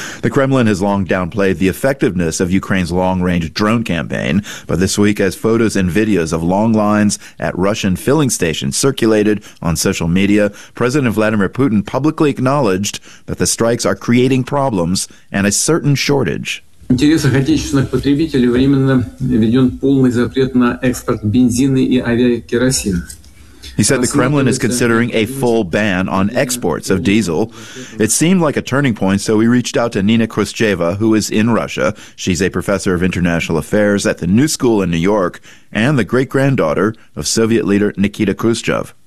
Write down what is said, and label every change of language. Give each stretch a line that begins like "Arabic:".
English: The Kremlin has long downplayed the effectiveness of Ukraine's long-range drone campaign, but this week, as photos and videos of long lines at Russian filling stations circulated on social media, President Vladimir Putin publicly acknowledged that the strikes are creating problems and a certain shortage.
Russian: Интересах отечественных потребителей временно введен полный запрет на экспорт бензина и авиакеросина.
English: He said the Kremlin is considering a full ban on exports of diesel. It seemed like a turning point, so we reached out to Nina Khrushcheva, who is in Russia. She's a professor of international affairs at the New School in New York and the great-granddaughter of Soviet leader Nikita Khrushchev.